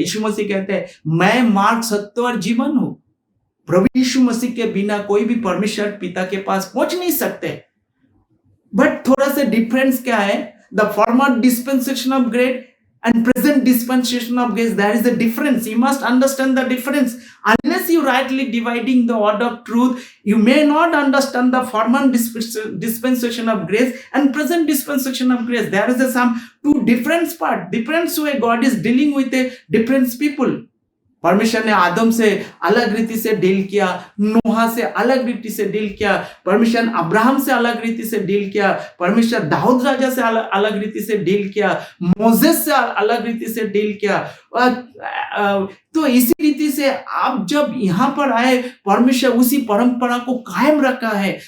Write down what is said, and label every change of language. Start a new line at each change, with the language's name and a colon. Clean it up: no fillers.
Hindi: यीशु मसीह कहते हैं मैं मार्ग, सत्य और जीवन हूं। प्रभु यीशु मसीह के बिना कोई भी परमेश्वर पिता के पास पहुंच नहीं सकते। बट थोड़ा सा डिफरेंस क्या है,
English: The former dispensation of grace and present dispensation of grace, there is a difference. You must understand the difference. Unless you rightly dividing the word of truth, you may not understand the former dispensation of grace and present dispensation of grace. There is some two different part, different way God is dealing with a different people.
Hindi: परमेश्वर ने आदम से अलग रीति से deal किया, नोहा से अलग रीति से डील किया, परमेश्वर ने अब्राहम से अलग रीति से डील किया, परमेश्वर दाऊद राजा से अलग रीति से डील किया, मोसेस से अलग रीति से डील किया। तो इसी रीति से आप जब यहाँ पर आए, परमेश्वर उसी परंपरा को कायम रखा है।